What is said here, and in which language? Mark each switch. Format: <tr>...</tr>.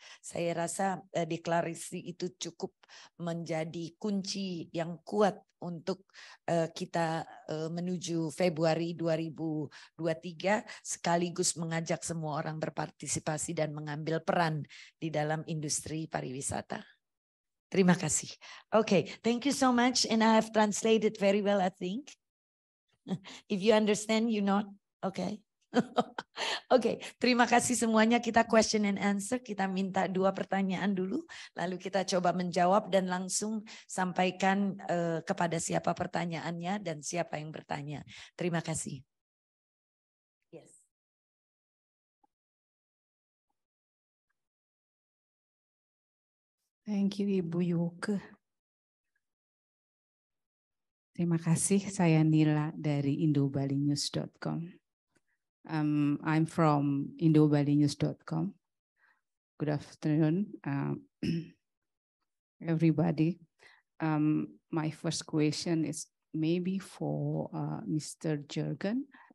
<id>Saya rasa deklarasi itu cukup menjadi kunci yang kuat untuk kita menuju Februari 2023 sekaligus mengajak semua orang berpartisipasi dan mengambil peran di dalam industri pariwisata. Terima kasih.</id> <en>Okay, thank you so much, and I have translated very well, I think. If you understand, you not, okay.</en> <id>Oke, terima kasih semuanya. Kita</id> <en>question and answer.</en> <id>Kita minta 2 pertanyaan dulu, lalu kita coba menjawab dan langsung sampaikan kepada siapa pertanyaannya dan siapa yang bertanya. Terima kasih. Yes.</id> <en>Thank you, Ibu Yuke.</en> <id>Terima kasih, saya Nila dari indobalinews.com.</id> <en>I'm from indobalinews.com. Good afternoon, everybody. My first question is maybe for Mr. Jurgen.</en>